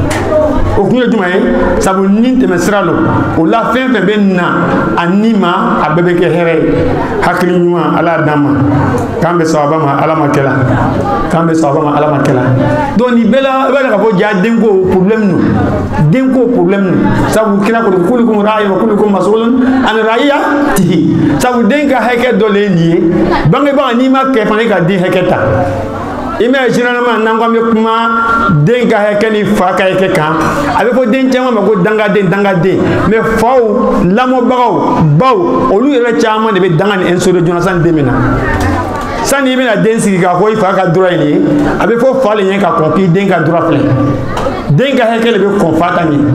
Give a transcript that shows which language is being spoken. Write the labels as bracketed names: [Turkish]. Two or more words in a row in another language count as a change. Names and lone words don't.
[Bambara] o kun ye jumɛn ye sabu ni tɛmɛ sira lo o la fɛn fɛn bɛ na a ni ma a bɛɛ bɛ kɛ hɛrɛ ye hakili ɲuman ala d'an ma k'an bɛ sababa ma ala ma kɛla k'an bɛ sababa ma ala ma kɛla donc nin bɛɛ la i b'a dɔn k'a fɔ ja denko problème no denko problème no sabu kira ko [Arabic] كلكم راع وكلكم مسؤول عن رعيته [Bambara] sabu den ka hakɛ dɔ le ye nin ye bangebaga n'i ma kɛ fana i ka den hakɛ ta i mɛ généralement n'an ko an bɛ kuma den ka hakɛ ni fa ka hakɛ kan a bɛ fɔ den caman ma ko dangaden dangaden mais faw lamɔbagaw baw olu yɛrɛ caman de bɛ danga ni insolé joona sani den bɛ na sani i bɛna den sigi k'a fɔ i fa ka droit ye nin ye a bɛ fɔ fa le ɲɛ ka kɔn k'i den ka droit filɛ den ka hakɛ de bɛ kɔn fa ta